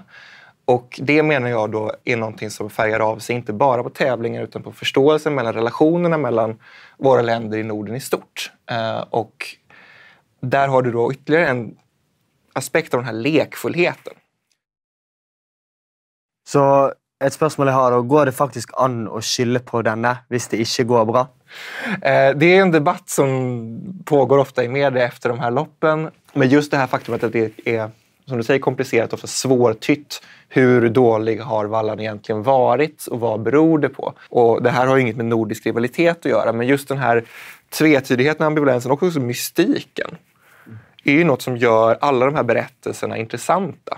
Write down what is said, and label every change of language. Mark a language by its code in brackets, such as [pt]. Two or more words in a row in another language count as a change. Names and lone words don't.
[sv] Och det menar jag då är någonting som färgar av sig inte bara på tävlingar utan på förståelsen mellan relationerna mellan våra länder i Norden i stort. Och där har du då ytterligare en aspekt av den här lekfullheten. [no] Så ett spørsmål jeg har, går det faktisk an å skylde på denne hvis det ikke går bra? [sv] Det är en debatt som pågår ofta i media efter de här loppen. Men just det här faktumet att det är, som du säger, komplicerat, ofta svårtytt. Hur dålig har vallan egentligen varit och vad beror det på? Och det här har inget med nordisk rivalitet att göra, men just den här tvetydigheten, ambivalensen och också mystiken är ju något som gör alla de här berättelserna intressanta.